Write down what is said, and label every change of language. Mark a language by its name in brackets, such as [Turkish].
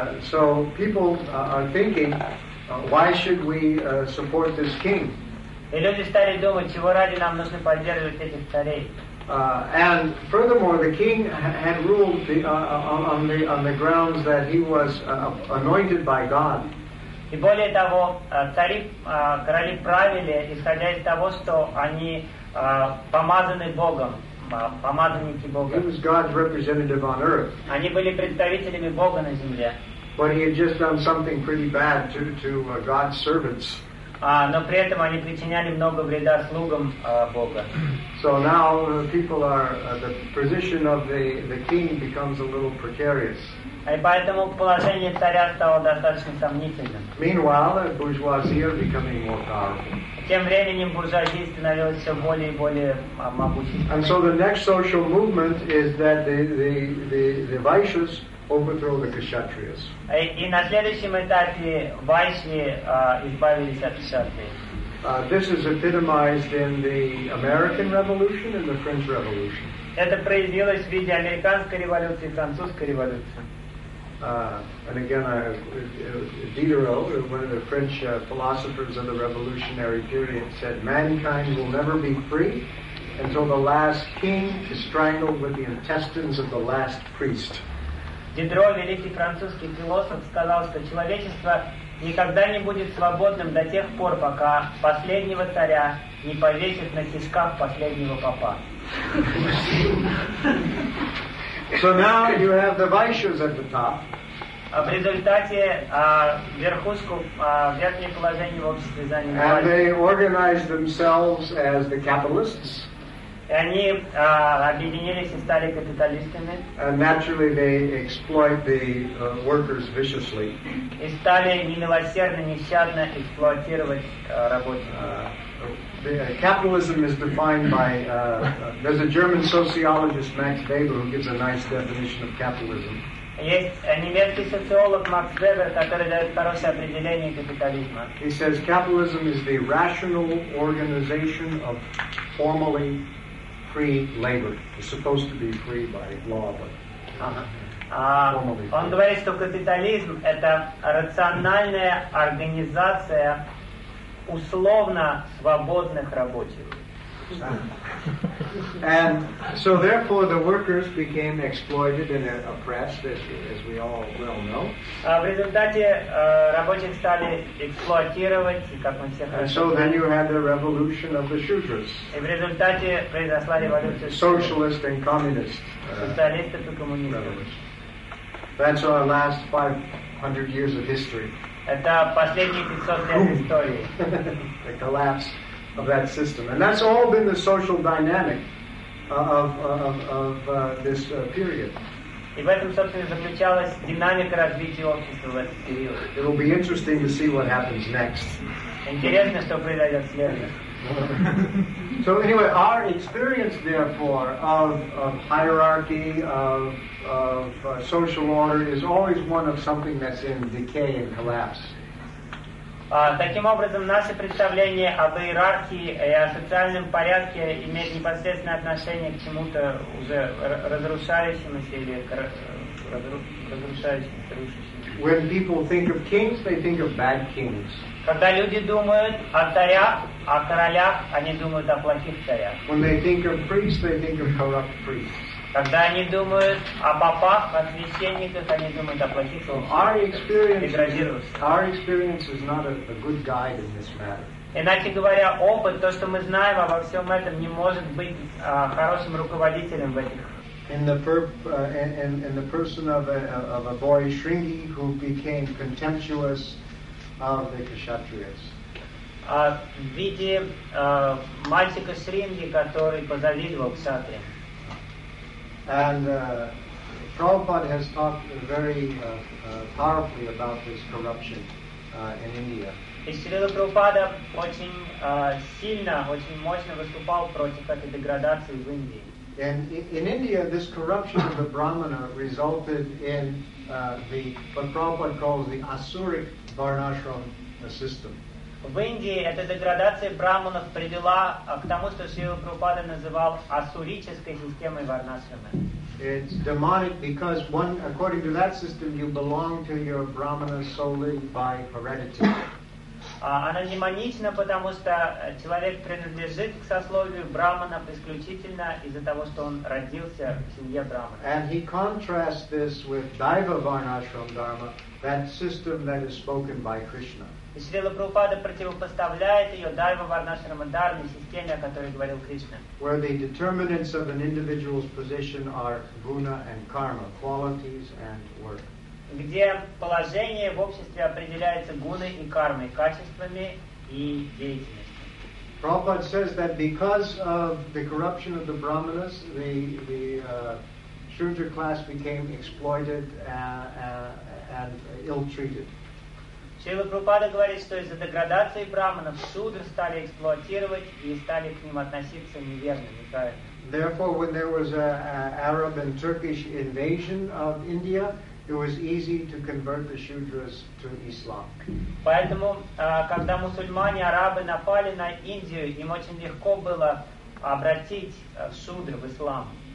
[English] So people are thinking, why should we support this king? [Russian] И люди стали думать, чего ради нам нужно поддерживать этих царей? [English] And furthermore, the king had ruled on the grounds that he was anointed by God. [Russian] И более того, цари, короли правили, исходя из того, что они помазаны Богом, помазанники Бога. [English] He was God's representative on earth. [Russian] Они были представителями Бога на земле. [English] But he had just done something pretty bad to God's servants. [Russian] Но при этом они причиняли много вреда слугам Бога. [English] So now people are the position of the king becomes a little precarious. [Russian] И поэтому положение царя стало достаточно сомнительным. [English] Meanwhile, the bourgeoisie are becoming more powerful. [Russian] Тем временем буржуазия становилась все более и более могущественной. [English] And so the next social movement is that the vaishyas overthrow the kshatriyas. [Russian] И на следующем этапе вайши избавились от кшатрии. [English] This is epitomized in the American Revolution and the French Revolution. [Russian] Это проявилось в виде американской революции и французской революции. [English] And again, Diderot, one of the French philosophers of the revolutionary period, said, "Mankind will never be free until the last king is strangled with the intestines of the last priest." [Russian] Дидро, великий французский философ, сказал, что человечество никогда не будет свободным до тех пор, пока последнего царя не повесят на кишках последнего попа. [English] So now you have the vaishyas at the top. [Russian] В результате верхушку, верхнее положение в обществе заняли. [English] And they organized themselves as the capitalists. [Russian] И они объединились и стали капиталистами. [English] And naturally they exploit the workers viciously. [Russian] И стали немилосердно, нещадно эксплуатировать работников. [English] Capitalism is defined by there's a German sociologist Max Weber who gives a nice definition of capitalism. [Russian] Есть немецкий социолог Макс Вебер, который дает хорошее определение капитализма. [English] He says capitalism is the rational organization of formally free labor. It's supposed to be free by law, but [Russian] Он говорит, что капитализм это рациональная организация условно свободных рабочих. [English] And so therefore the workers became exploited and oppressed, as we all well know. [Russian] В результате рабочих стали эксплуатировать, как мы все хорошо. [English] And so then you had the revolution of the shudras. [Russian] И в результате произошла революция. [English] Socialist and communist. [Russian] Социалисты и коммунисты. [English] That's our last 500 years of history. [Russian] Это последние 500 лет истории. [English] The collapse of that system, and that's all been the social dynamic of this period. [Russian] И в этом, собственно, заключалась динамика развития общества в этот период. [English] It will be interesting to see what happens next. [Russian] Интересно, что произойдет следующее. [English] So anyway, our experience, therefore, of hierarchy, of social order, is always one of something that's in decay and collapse. [Russian] Таким образом, наше представление об иерархии и о социальном порядке имеет непосредственное отношение к чему-то уже разрушающемуся или разрушающемуся. [English] When people think of kings, they think of bad kings. [Russian] Когда люди думают о царях, о королях, они думают о плохих царях. [English] When they think of priests, they think of corrupt priests. [Russian] Когда они думают о попах, о священниках, они думают о плохих священниках. [English] Our experience is not a good guide in this matter. [Russian] Иначе говоря, опыт, то, что мы знаем обо всем этом, не может быть хорошим руководителем в этих. [English] In the person of a boy Shringi, who became contemptuous of the Kshatriyas. [Russian] В виде мальчика Шринги, который позавидовал Кшатриям. [English] And Prabhupada has talked very powerfully about this corruption in India. [Russian] И Шрила Прабхупада очень сильно, очень мощно выступал против этой деградации в Индии. [English] And in India, this corruption of the brahmana resulted in the what Prabhupada calls the asuric varnashram system. [Russian] В Индии эта деградация брахманов привела к тому, что Шрила Прабхупада называл асурической системой варнашрамы. [English] It's demonic because one, according to that system, you belong to your brahmana solely by heredity. [Russian] Она демонична, потому что человек принадлежит к сословию брахманов исключительно из-за того, что он родился в семье брахманов. [English] And he contrasts this with Daiva Varnashram Dharma, that system that is spoken by Krishna. [Russian] И Шрила Прабхупада противопоставляет ее Дайва Варнашрама Дхарме, системе, о которой говорил Кришна. [English] Where the determinants of an individual's position are guna and karma, qualities and work. [Russian] Где положение в обществе определяется гуной и кармой, качествами и деятельностью. [English] Prabhupada says that because of the corruption of the brahmanas, the shudra class became exploited and ill-treated. [Russian] Шрила Прабхупада говорит, что из-за деградации брахманов шудры стали эксплуатировать и стали к ним относиться неверно, неправильно. [English] Therefore, when there was an Arab and Turkish invasion of India, it was easy to convert the shudras to Islam. [Russian] Поэтому, когда мусульмане, арабы напали на Индию, им очень легко было обратить шудры в ислам.